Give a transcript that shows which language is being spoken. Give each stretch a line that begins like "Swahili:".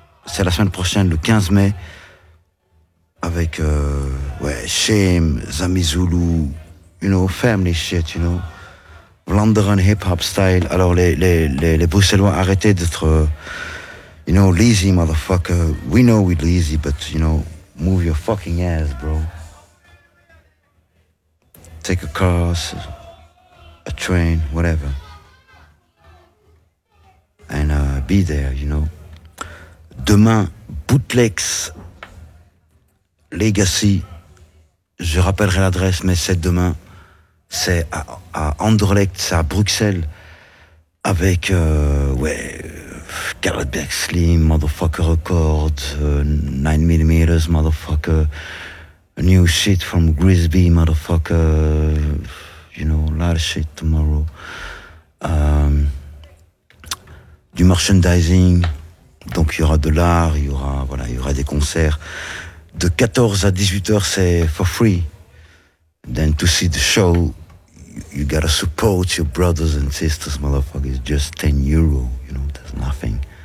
French: C'est la semaine prochaine, le 15 mai, avec Shame, Zami Zulu,
English: you know, family shit, you know.
French: Vlaanderen hip-hop style. Alors les Bruxellois, arrêtez d'être,
English: you know, lazy motherfucker. We know we're lazy, but you know, move your fucking ass, bro. Take a car, a train, whatever. And be there, you know. Demain, Bootlegs Legacy.
French: Je rappellerai l'adresse, mais c'est demain. C'est à Anderlecht, c'est à Bruxelles. Avec, Gareth Beck Slim, Motherfucker Record, 9mm, Motherfucker.
English: New shit from Grisby, Motherfucker. You know, a lot of shit tomorrow.
French: Du merchandising. Donc il y aura de l'art, il y aura des concerts. De 14 à 18 heures, c'est
English: for free. Then to see the show, you gotta support your brothers and sisters, motherfuckers. Just 10 euros, you know, that's nothing.